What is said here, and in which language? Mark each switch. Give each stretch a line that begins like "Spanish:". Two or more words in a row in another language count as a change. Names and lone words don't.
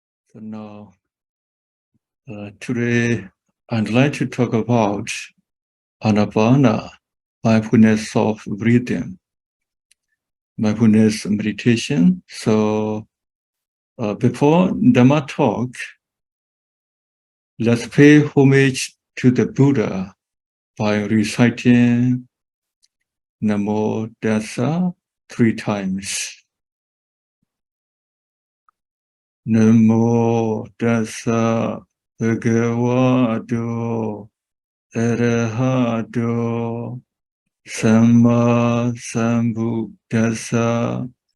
English: So now, today, I'd like to talk about Anapana, mindfulness of breathing, mindfulness meditation. So before Dhamma talk, let's pay homage to the Buddha by reciting Namo Tassa 3 times.
Pali: Namo Tassa Bhagavato Arahato Samma Sambuddhassa.